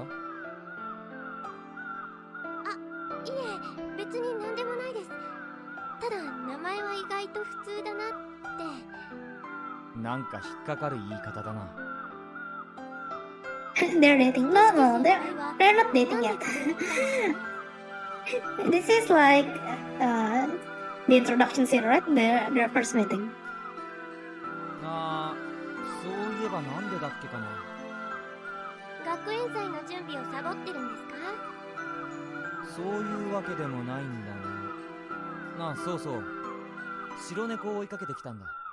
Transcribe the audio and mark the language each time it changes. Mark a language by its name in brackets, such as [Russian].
[Japanese] いえ、別に何でもないです。ただ名前は意外と普通だなって。なんか引っかかる言い方だな。 [English] They're dating. No, no, they're not dating yet. This is like the introduction scene, right? Their first meeting. [Japanese] ああ、そういえばなんでだっけかな。学園祭の準備をサボってるんですか？そういうわけでもないんだが。あ、そうそう。白猫を追いかけてきたんだ。